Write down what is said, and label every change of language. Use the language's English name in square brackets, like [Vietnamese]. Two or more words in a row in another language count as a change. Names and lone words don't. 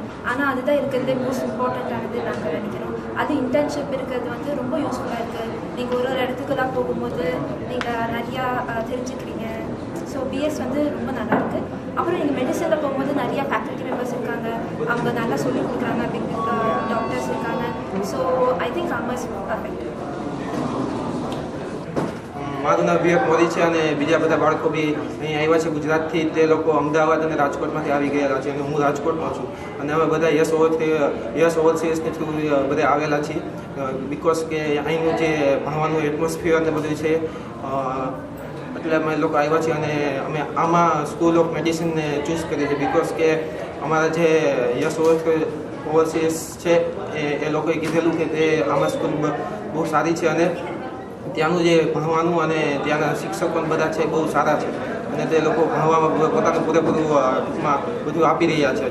[Tamil] ஆனால் அதுதான் இருக்கிறதுலே [English] most important [Tamil] நாங்கள் நினைக்கிறோம். அது இன்டர்ன்ஷிப் இருக்கிறது வந்து ரொம்ப யூஸ்ஃபுல்லாக இருக்குது. நீங்கள் ஒரு இடத்துக்குலாம் போகும்போது நீங்கள் நிறையா தெரிஞ்சுக்கிறீங்க. ஸோ BS வந்து ரொம்ப நல்லாயிருக்கு. அப்புறம் நீங்கள் மெடிசனில் போகும்போது நிறையா [English] faculty members [Tamil] இருக்காங்க, அவங்க நல்லா சொல்லிக் கொடுக்குறாங்க, [English] big doctors [Tamil] இருக்காங்க. [English] So I think ஆமாம் is perfect. [Gujarati] મારું નામ વિવેક મોદી છે અને બીજા બધા બાળકો બી અહીં આવ્યા છે ગુજરાતથી. તે લોકો અમદાવાદ અને રાજકોટમાંથી આવી ગયેલા છે અને હું રાજકોટમાં છું. અને અમે બધા યસ ઓવરસીઝની થ્રુ બધા આવેલા છીએ બિકોઝ કે અહીંનું જે ભણવાનું એટમોસ્ફિયર ને બધું છે એટલે અમે લોકો આવ્યા છીએ અને અમે આમાં સ્કૂલ ઓફ મેડિસિનને ચૂઝ કરી છે બિકોઝ કે અમારા જે યસ ઓવરસીઝ છે એ લોકોએ કીધેલું કે તે આમાં સ્કૂલ બહુ સારી છે અને ત્યાંનું જે ભણવાનું અને ત્યાંના શિક્ષકો બધા છે બહુ સારા છે અને તે લોકો ભણવામાં પોતાનું પૂરેપૂરું ટૂંકમાં બધું આપી રહ્યા છે.